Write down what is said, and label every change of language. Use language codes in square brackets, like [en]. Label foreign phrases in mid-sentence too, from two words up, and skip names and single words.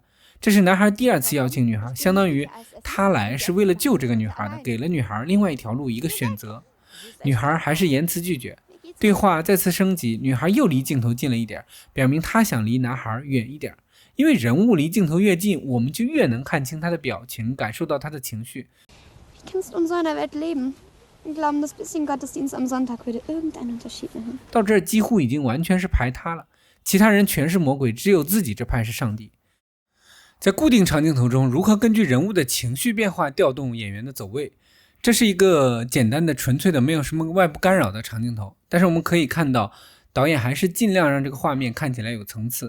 [zh] 这是男孩第2次邀请女孩，相当于他来是为了救这个女孩的，给了女孩另外一条路，一个选择。女孩还是严词拒绝，对话再次升级，女孩又离镜头近了一点，表明她想离男孩远一点。因为人物离镜头越近，我们就越能看清他的表情，感受到他的情绪。 [de] Wie kannst du in so einer Welt leben und glauben, das bisschen Gottesdienst am Sonntag würde irgendeinen Unterschied machen? [zh] 到这儿几乎已经完全是排他了，其他人全是魔鬼，只有自己这派是上帝。在固定长镜头中，如何根据人物的情绪变化调动演员的走位？这是一个简单的、纯粹的、没有什么外部干扰的长镜头。但是我们可以看到，导演还是尽量让这个画面看起来有层次。